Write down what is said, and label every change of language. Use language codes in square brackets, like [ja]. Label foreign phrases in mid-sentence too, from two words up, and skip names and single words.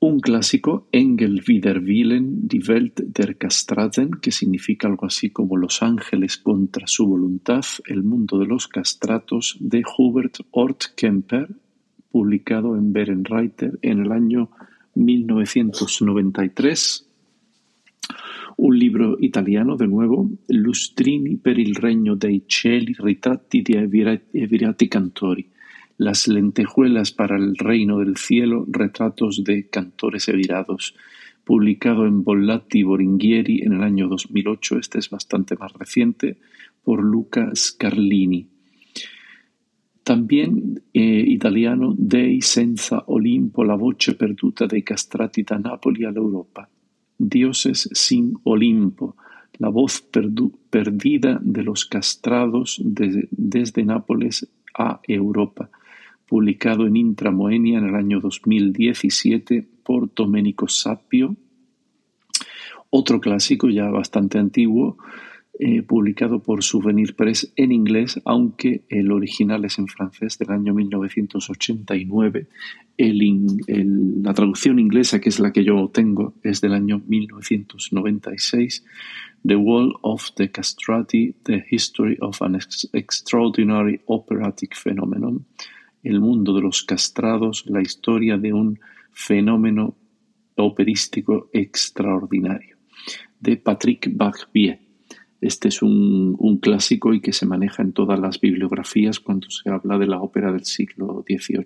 [es] Un clásico, Engel wider Willen, die Welt der Castraten, que significa algo así como Los ángeles contra su voluntad, el mundo de los castratos, de Hubert Orth-Kemper, publicado en Berenreiter en el año 1993. Un libro italiano, de nuevo, Lustrini per il regno dei cieli, ritratti di virati cantori. Las lentejuelas para el reino del cielo, retratos de cantores evirados, publicado en Bollati Boringhieri en el año 2008, este es bastante más reciente, por Luca Scarlini. También italiano, Dei senza Olimpo, la voce perduta dei castrati da Napoli all'Europa. Dioses sin Olimpo, la voz perdida de los castrados desde Nápoles a Europa, publicado en Intramoenia en el año 2017 por Domenico Sapio. Otro clásico ya bastante antiguo, publicado por Souvenir Press en inglés, aunque el original es en francés, del año 1989. La traducción inglesa, que es la que yo tengo, es del año 1996. The World of the Castrati, The History of an Extraordinary Operatic Phenomenon. El mundo de los castrados, la historia de un fenómeno operístico extraordinario, de Patrick Barbier. Este es un clásico y que se maneja en todas las bibliografías cuando se habla de la ópera del siglo XVIII.